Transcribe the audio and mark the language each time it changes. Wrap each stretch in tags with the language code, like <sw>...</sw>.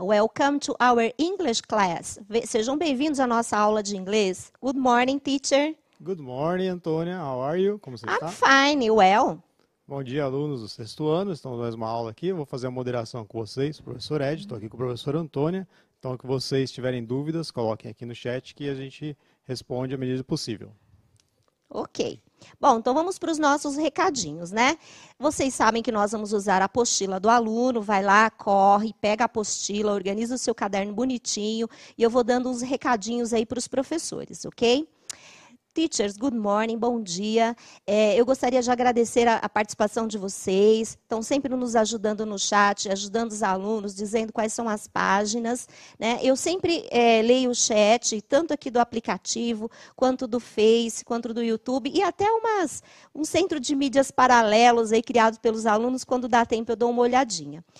<en>Welcome to our English class.</en> <pt>Sejam bem-vindos à nossa aula de inglês.</pt> <en>Good morning, teacher. Good morning, Antônia. How are you?</en> <pt>Como você está?</pt> <en>I'm fine, well.</en> <pt>Bom dia, alunos do sexto ano. Estamos mais uma aula aqui. Eu vou fazer a moderação com vocês, professor Ed. Estou aqui com o professor Antônia. Então, que vocês tiverem dúvidas, coloquem aqui no chat que a gente responde à medida do possível. Ok. Bom, então vamos para os nossos recadinhos, né? Vocês sabem que nós vamos usar a apostila do aluno, vai lá, corre, pega a apostila, organiza o seu caderno bonitinho e eu vou dando uns recadinhos aí para os professores, ok?</pt> <en>Teachers, good morning,</en> <pt>bom dia. Eu gostaria de agradecer a participação de vocês. Estão sempre nos ajudando no chat, ajudando os alunos, dizendo quais são as páginas, né? Eu sempre leio o chat, tanto aqui do aplicativo, quanto do Face, quanto do YouTube, e até um centro de mídias paralelos aí criado pelos alunos, quando dá tempo eu dou uma olhadinha.</pt>